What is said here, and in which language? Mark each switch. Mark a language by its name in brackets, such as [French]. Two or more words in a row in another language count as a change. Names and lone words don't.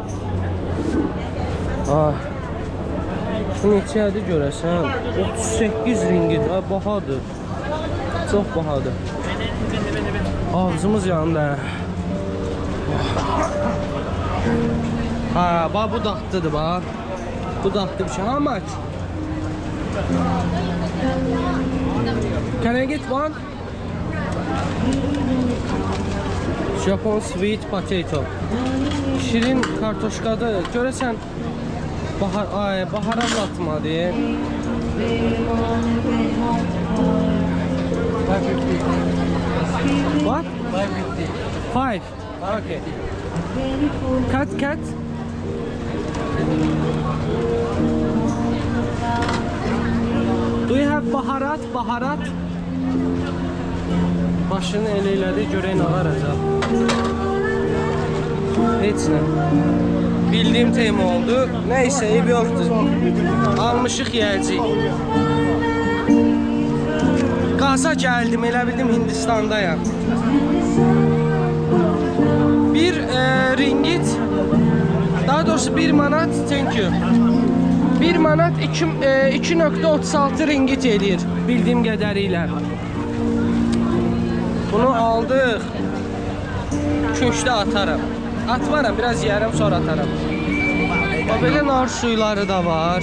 [Azerbaijani] Bu neçədir görəsən? 38 ringgit, bahadır. Çox bahadır. Ağzımız yandı. Bax bu dadlıdır bax. Bu dadlı bir şey. [English] How much? Can I get one? Japon sweet potato. [Azerbaijani] Şirin kartoşkadır. Görəsən baharat atmadı. [English] What? 5. Okay. Cut. Do you have baharat? [Azerbaijani] Başını elədi, görək nə var acaba. Heç nə. Bildiyim tema oldu. Nəysə, eyb yoxdur. Almışıq yiyəcəyik. Qaza gəldim, elə bildim Hindistandayam. Bir ringgit, daha doğrusu 1 manat, [English] thank you. [Azerbaijani] 1 manat 2.36 ringgit eləyir bildiyim qədərilə. Bunu aldıq. Küncdə atarım. Atmaram, biraz yiyərəm, sonra atarım. Belə nar suyları da var.